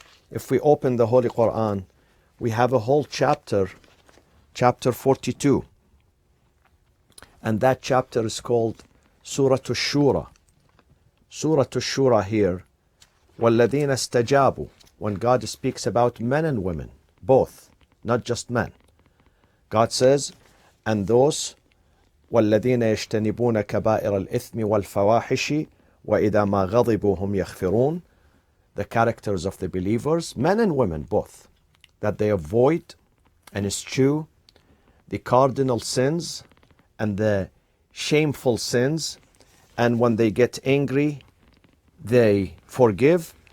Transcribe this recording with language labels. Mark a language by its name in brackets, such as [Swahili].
[English] If we open the Holy Quran, we have a whole chapter, chapter 42. And that chapter is called Surah Shura. Surah Shura here, [Arabic] وَالَّذِينَ اسْتَجَابُوا. [English] When God speaks about men and women, both, not just men. God says, and those [Arabic] وَالَّذِينَ يَجْتَنِبُونَ كَبَائِرَ الْإِثْمِ وَالْفَوَاحِشِ وَإِذَا مَا غَضِبُوا هُمْ يَغْفِرُونَ. [English] The characters of the believers, men and women both, that they avoid and eschew the cardinal sins and the shameful sins, and when they get angry, they forgive.